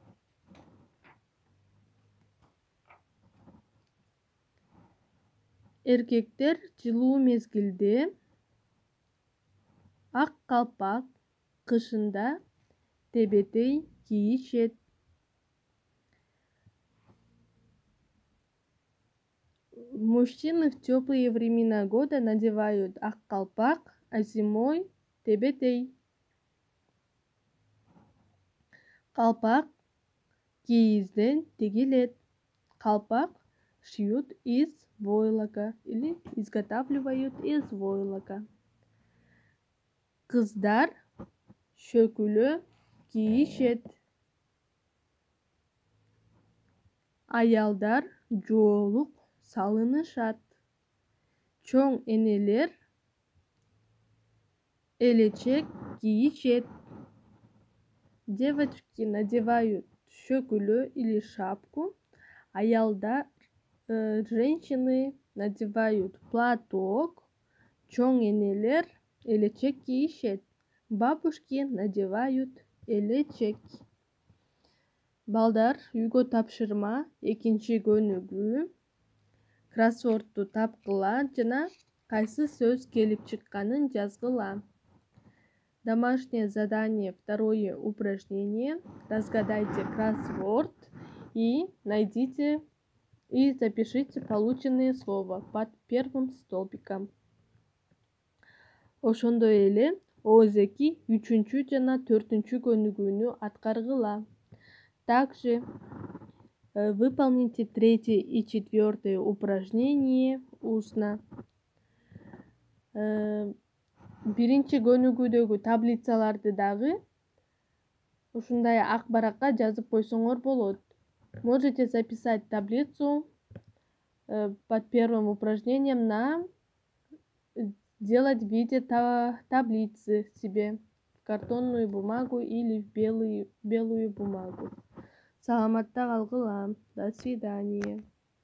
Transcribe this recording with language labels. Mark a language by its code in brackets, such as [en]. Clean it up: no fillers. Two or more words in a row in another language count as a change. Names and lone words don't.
[ky] Эркектер жылуу мезгилде ак калпак, кышында тебетей кийишет. [ru] Мужчины в теплые времена года надевают [ky] ак калпак, [ru] а зимой тебетей. [ky] Калпак кийизден тигилет. [ru] Калпак шьют из войлока или изготавливают из войлока. [ky] Кыздар шөкүлө кийишет. Аялдар жоолук салынышат. Чоң энелер элечек кийишет. [ru] Девочки надевают шөкүлө или шапку. Аялдар, женщины надевают платок. [ky] Чоң энелер элечек кийишет. [ru] Бабушки надевают элечек. [ky] Балдар, үйгө тапшырма 2-көнүгү кроссвордду тапкыла жана кайсы сөз келип чыкканын жазгыла. [ru] Домашнее задание, 2 упражнение. Разгадайте кроссворд и найдите и запишите полученные слова под первым столбиком. [ky] Ошондой эле ооз-2 3 жана 4-көнүгүүнү аткаргыла. [ru] Также выполните 3 и 4 упражнение устно. [ky] 1-көнүгүүдөгү таблицаларды дагы ушундай ак баракка жазып койсоңор болот. [ru] Можете записать таблицу под первым упражнением на сделать в виде таблицы себе в картонную бумагу или в белую бумагу. [ky] Саламатта калгыла. [ru] До свидания.